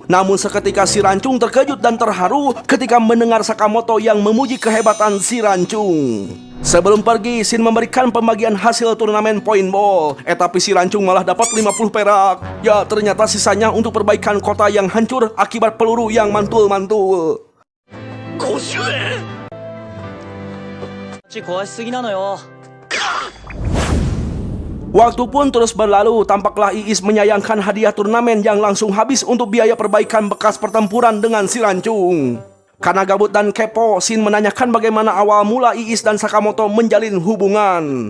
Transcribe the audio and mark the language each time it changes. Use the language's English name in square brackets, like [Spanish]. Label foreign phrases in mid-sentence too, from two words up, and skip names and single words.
[Indonesian] Namun seketika si Rancung terkejut dan terharu ketika mendengar Sakamoto yang memuji kehebatan si Rancung. Sebelum pergi, Shin memberikan pembagian hasil turnamen paintball. Tapi si Rancung malah dapat 50 perak. Ya, ternyata sisanya untuk perbaikan kota yang hancur akibat peluru yang mantul-mantul. [Japanese] 壊しすぎなのよ。 [Indonesian] Waktu pun terus berlalu, tampaklah Iis menyayangkan hadiah turnamen yang langsung habis untuk biaya perbaikan bekas pertempuran dengan si Rancung. Karena gabut dan kepo, Shin menanyakan bagaimana awal mula Iis dan Sakamoto menjalin hubungan.